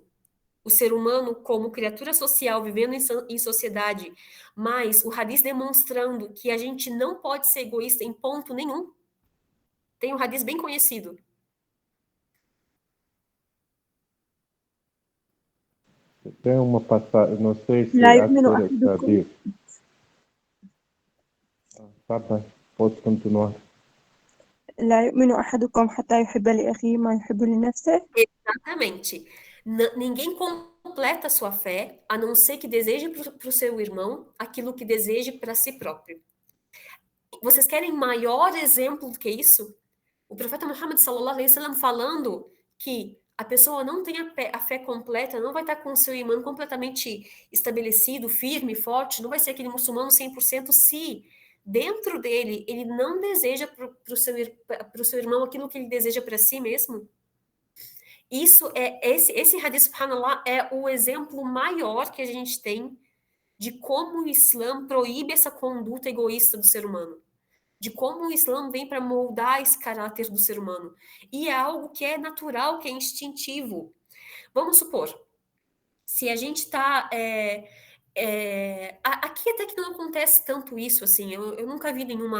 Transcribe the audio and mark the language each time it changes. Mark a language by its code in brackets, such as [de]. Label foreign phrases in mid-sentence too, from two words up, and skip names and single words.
[pt] O ser humano como criatura social vivendo em sociedade, mas o hadith demonstrando que a gente não pode ser egoísta em ponto nenhum? Tem um hadith bem conhecido. Tem uma passagem, não sei se a senhora sabia. Tá bem, posso continuar. [ar] لا يؤمن أحدكم حتى يحب لأخيه ما يحب لنفسه. [pt] Exatamente. Ninguém completa a sua fé, a não ser que deseje para o seu irmão aquilo que deseje para si próprio. Vocês querem maior exemplo do que isso? O profeta Muhammad [ar] صلى الله عليه وسلم [pt] falando que a pessoa não tem a fé completa, não vai estar com o seu imã completamente estabelecido, firme, forte, não vai ser aquele muçulmano 100% se dentro dele ele não deseja para o seu irmão aquilo que ele deseja para si mesmo. Isso esse hadith, subhanallah, é o exemplo maior que a gente tem de como o Islã proíbe essa conduta egoísta do ser humano. De como o Islã vem para moldar esse caráter do ser humano. E é algo que é natural, que é instintivo. Vamos supor, se a gente está Aqui até que não acontece tanto isso, assim, eu nunca vi nenhuma...